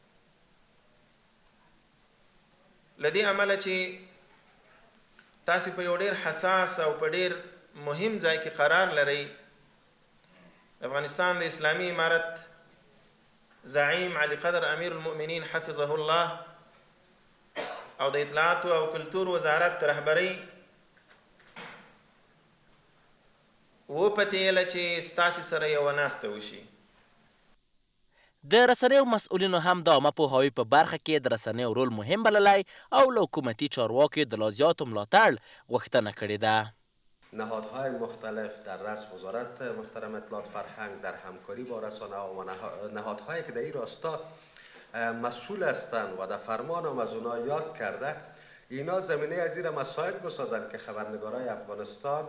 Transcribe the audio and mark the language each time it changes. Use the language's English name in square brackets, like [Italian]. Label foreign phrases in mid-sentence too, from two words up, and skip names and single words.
[Pashto] له دې امله چې تاسې په یو ډېر حساس او په ډېر مهم ځای کې قرار لرئ، افغانستان د اسلامي امارت زعیم علي قدر امیر المؤمنین [Arabic] حفظه الله [Pashto] او د اطلاعات او کلتور وزارت رهبری وپتېله چې ستاسې سره یوه ناسته وشي. د رسنیو مسؤلینو هم د عامه پوهاوي په برخه کې د رسنیو رول مهم بللی او له حکومتي چارواکو د لا زیاتو ملاتړ غوښتنه کړې ده. [Persian] نهادهای مختلف در رأس وزارت محترم اطلاعات فرهنگ در همکاری با رسانه و نهادهایی که در این راستا مسئول هستند و در فرمان هم از اونها یاد کرده، اینا زمینه از این مساعد بسازند که خبرنگارای افغانستان